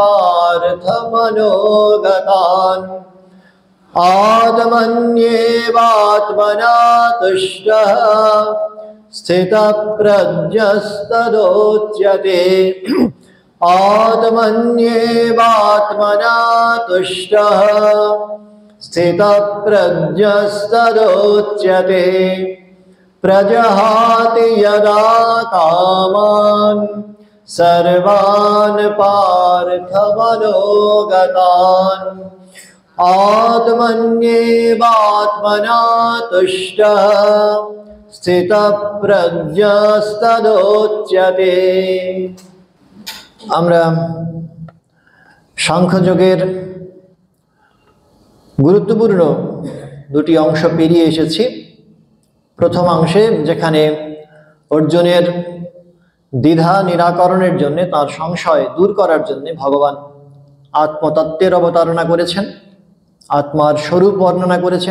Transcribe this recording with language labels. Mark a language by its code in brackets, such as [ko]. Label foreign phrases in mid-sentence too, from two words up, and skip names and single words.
[sa] पार्थमनोगतान् आत्मन्येवात्मना तुष्टः स्थितप्रज्ञस्तदोच्यते आत्मन्येवात्मना तुष्टः स्थितप्रज्ञस्तदोच्यते प्रजहाति यदा कामान् सर्वान् पार्थमनोगतान् आत्मन्येवात्मना तुष्टः स्थितप्रज्ञस्तदोच्यते। [bn] আমরা সাংখ্যযোগের গুরুত্বপূর্ণ দুটি অংশ পেরিয়ে এসেছি। প্রথম অংশে যেখানে অর্জুনের দ্বিধা নিরাকরণের জন্য, তার সংশয় দূর করার জন্য ভগবান আত্মতত্ত্বের অবতারণা করেছেন, আত্মার স্বরূপ বর্ণনা করেছেন।